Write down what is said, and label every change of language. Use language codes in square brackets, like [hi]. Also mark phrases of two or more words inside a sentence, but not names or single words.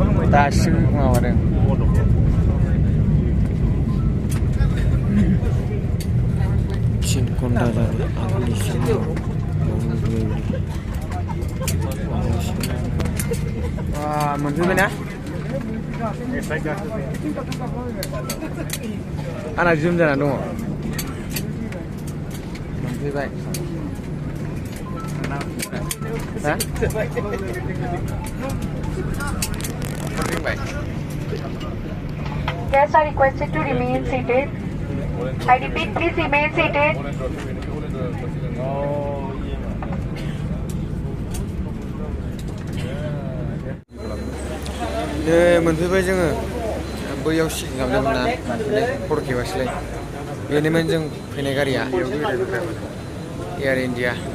[brx] दासो माबादों थिन घन्टा जाबाय आंनिसिम मोनफैबाय ना आंना जोम जाना दङ मोनफैबाय ha [en] Guests are requested to remain seated. I repeat, please remain seated. [brx] मोनफैबाय जोङो बैयाव सिकिं खालामदोंमोन ना फट' खेबासैलाय बेनोमोन जों फैनाय गारिया एयार इन्डिया